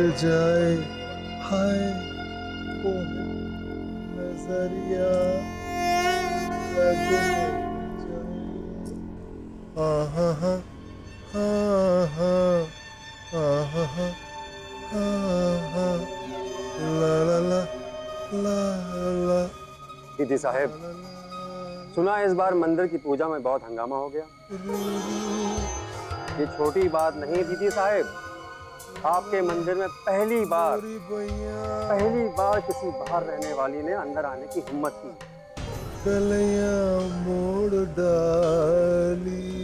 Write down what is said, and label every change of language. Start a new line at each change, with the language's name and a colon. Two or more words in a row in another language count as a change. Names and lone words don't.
Hindi: जाए, हाय ओहे नजरिया लग जाए, आहा हा हा आहा हा हा ला ला ला ला ला। दीदी साहब, सुना इस बार मंदिर की पूजा में बहुत हंगामा हो गया। ये छोटी बात नहीं दीदी साहब, आपके मंदिर में पहली बार किसी बाहर रहने वाली ने अंदर आने की हिम्मत की। कलियां मोड़ डाली।